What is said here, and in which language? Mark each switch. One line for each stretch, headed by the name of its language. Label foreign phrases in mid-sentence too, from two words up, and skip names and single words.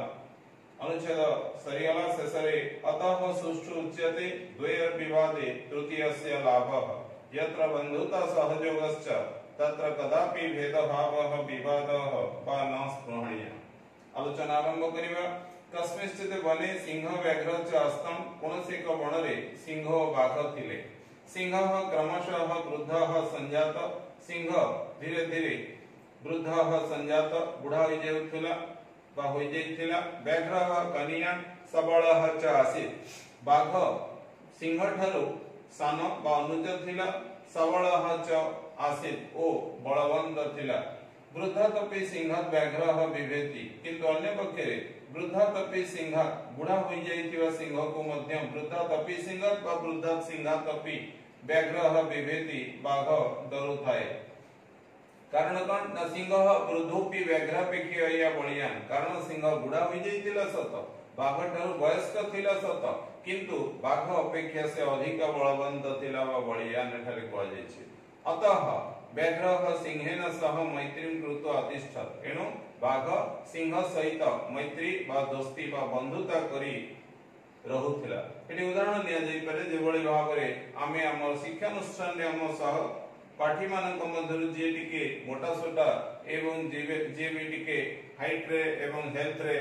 Odia: ଅନୁଚ୍ଛେଦ ସରିଗଲା ଶେଷରେ
Sanskrit: अतः सुष्ठु उच्यते द्वयोर्विवादे तृतीयस्य लाभः यत्र बन्धुता सहयोगश्च तत्र कदापि भेदभावः विवादः वा न स्पृहणीयः।
Odia: ଆଲୋଚନା ଆରମ୍ଭ କରିବା।
Sanskrit: कस्मिंश्चित् वने सिंह व्याघ्र च आस्ताम्
Odia: କୌଣସି ଏକ ବନରେ ସିଂହ ବାଘ ଥିଲେ।
Sanskrit: सिंहः क्रमशः वृद्धः सञ्जात।
Odia: ସିଂହ ଧୀରେ ଧୀରେ
Sanskrit: वृद्धः सञ्जात
Odia: ବୁଢ଼ା ହୋଇ ଯାଉଥିଲା ବା ହୋଇ ଯାଇଥିଲା।
Sanskrit: व्याघ्रः कनियान् सबलः च आसीत्।
Odia: ବାଘ ସିଂହ ଠାରୁ ସାନ ବା ଅନୁଜ ଥିଲା
Sanskrit: सबलः च आसीत्
Odia: ଓ ବଳବନ୍ତ ଥିଲା।
Sanskrit: वृद्धोऽपि सिंहात् व्याघ्रः बिभेति
Odia: କିନ୍ତୁ ଅନ୍ୟ ପକ୍ଷରେ
Sanskrit: वृद्धोऽपि सिंहात्
Odia: ବୁଢ଼ା ହୋଇ ଯାଇଥିବା ସିଂହକୁ ମଧ୍ୟ
Sanskrit: वृद्धोऽपि सिंहात्
Odia: ବା
Sanskrit: वृद्धात् सिंहात् व्याघ्रः बिभेति
Odia: ବାଘ ଡରୁଥାଏ।
Sanskrit: कारण कोन न सिंह वृद्धोऽपि व्याघ्रापेक्षया बलियान्।
Odia: କାରଣ ସିଂହ ବୁଢ଼ା ହୋଇ ଯାଇଥିଲା ସତ ବାଘ ଠାରୁ ବୟସ୍କ ଥିଲା ସତ କିନ୍ତୁ ବାଘ ଅପେକ୍ଷା ସେ ଅଧିକ ବଳବନ୍ତ ଥିଲା ବା ବଲିୟାନ୍ ଏଠାରେ କହଲ ଯାଉଛି।
Sanskrit: अतः व्याघ्रः सिंहेन सह मैत्रीं कृत्वा अतिष्ठत्।
Odia: ଏଣୁ ବାଘ ସିଂହ ସହିତ ମୈତ୍ରୀ ବା ଦୋସ୍ତି ବା ବନ୍ଧୁତା କରି ରହୁଥିଲା। ଏଟି ଉଦାହରଣ ଦିଆ ଯାଇ ପାରେ ଯେଉଁଭଳି ଭାବରେ ଆମେ ଆମର ଶିକ୍ଷାନୁଷ୍ଠାନରେ ଆମ ସହ ପାଠୀ ମାନଙ୍କ ମଧ୍ୟରୁ ଯେ ଟିକେ ମୋଟା ସୋଟା ଏବଂ ଯେ ଭି ଟିକେ ହାଇଟରେ ଏବଂ ହେଲ୍ଥରେ